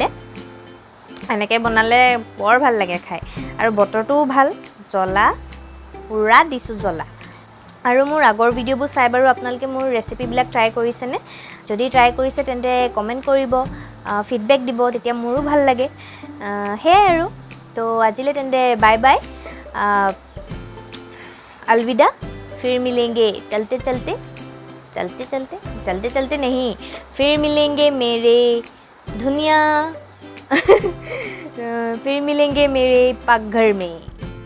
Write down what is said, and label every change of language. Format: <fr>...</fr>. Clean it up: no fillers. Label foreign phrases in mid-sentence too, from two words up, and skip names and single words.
<as>এনেকৈ বনালে বৰ ভাল লাগে খাই, আৰু বতৰটোও ভাল, জ্বলা পূৰা দিছোঁ জ্বলা। আৰু মোৰ আগৰ ভিডিঅ'বোৰ চাই বাৰু আপোনালোকে মোৰ ৰেচিপিবিলাক ট্ৰাই কৰিছেনে? যদি ট্ৰাই কৰিছে তেন্তে কমেণ্ট কৰিব, ফিডবেক দিব, তেতিয়া মোৰো ভাল লাগে। সেয়াই আৰু। তো আজিলৈ তেন্তে</as> <en>bye bye,</en> <hi>अलविदा, फिर मिलेंगे चलते चलते नहीं, फिर मिलेंगे मेरे दुनिया फिर मिलेंगे मेरे पाकघर में।</hi>